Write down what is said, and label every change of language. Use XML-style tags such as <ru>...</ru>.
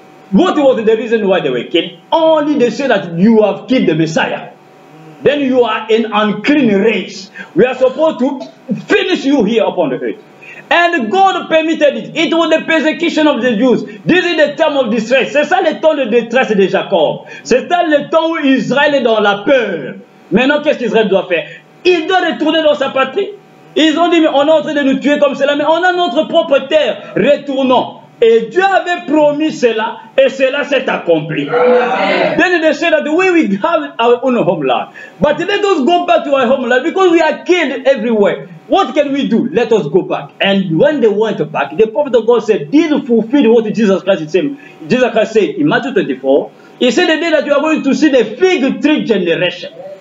<en>What was the reason why they were killed? Only they say that you have killed the Messiah. Then you are an unclean race. We are supposed to finish you here upon the earth. And God permitted it. It was the persecution of the Jews. This is the time of distress.</en> <fr>C'est ça le temps de détresse de Jacob. C'est ça le temps où Israël est dans la peur. Maintenant, qu'est-ce qu'Israël doit faire? Il doit retourner dans sa patrie. Ils ont dit, mais on est en train de nous tuer comme cela, mais on a notre propre terre. Retournons. Et Dieu avait promis cela, et cela s'est accompli.</fr> <en>Then they said that we will have our own homeland. But let us go back to our homeland because we are killed everywhere. What can we do? Let us go back. And when they went back, the prophet of God said, this fulfilled what Jesus Christ said. Jesus Christ said in Matthew 24, he said the day that you are going to see the fig tree generation.</en>